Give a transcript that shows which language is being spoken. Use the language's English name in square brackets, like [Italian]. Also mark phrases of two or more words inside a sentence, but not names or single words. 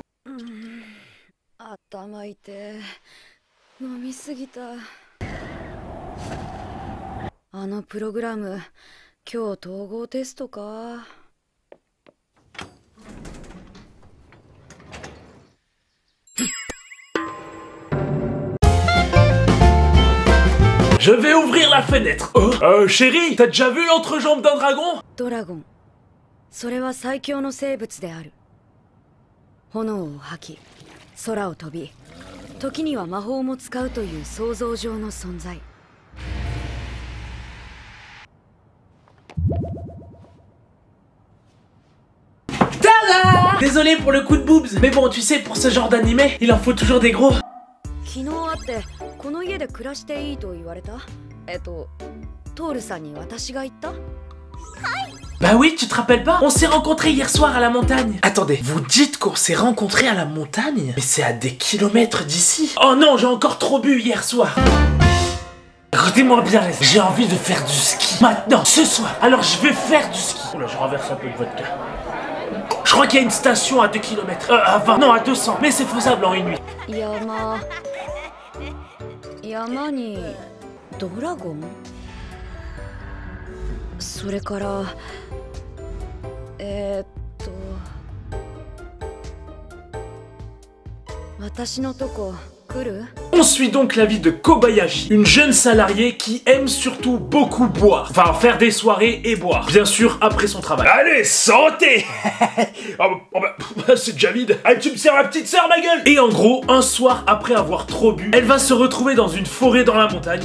[Japanese] 頭痛い。飲みすぎた。あのプログラム、今日統合テストか。 [French] Je vais ouvrir la fenêtre. Chérie, t'as déjà vu l'entrejambe d'un dragon? [Japanese] ドラゴン。それは最強の生物である。炎を吐き、空を飛び、時には魔法も使うという想像上の存在。 [French] Tada! Désolé pour le coup de boobs, mais bon, tu sais, pour ce genre d'animé, il en faut toujours des gros. [Japanese] 昨日会ってこの家で暮らしていいと言われた。トールさんに私が言った。 [French] Bah oui, tu te rappelles pas? On s'est rencontrés hier soir à la montagne. Attendez, vous dites qu'on s'est rencontrés à la montagne? Mais c'est à des kilomètres d'ici. Oh non, j'ai encore trop bu hier soir. Écoutez-moi bien, j'ai envie de faire du ski. Maintenant, ce soir. Alors je vais faire du ski. Oula, je renverse un peu de vodka. Je crois qu'il y a une station à 2 km. À 20, non, à 200. Mais c'est faisable en une nuit. [Japanese] 山にドラゴン？それから私のとこ来る？ [French] On suit donc la vie de Kobayashi, une jeune salariée qui aime surtout beaucoup boire. Enfin, faire des soirées et boire. Bien sûr, après son travail. Allez, santé! C'est déjà vide. Allez, tu me sers ma petite sœur, ma gueule! Et en gros, un soir, après avoir trop bu, elle va se retrouver dans une forêt dans la montagne.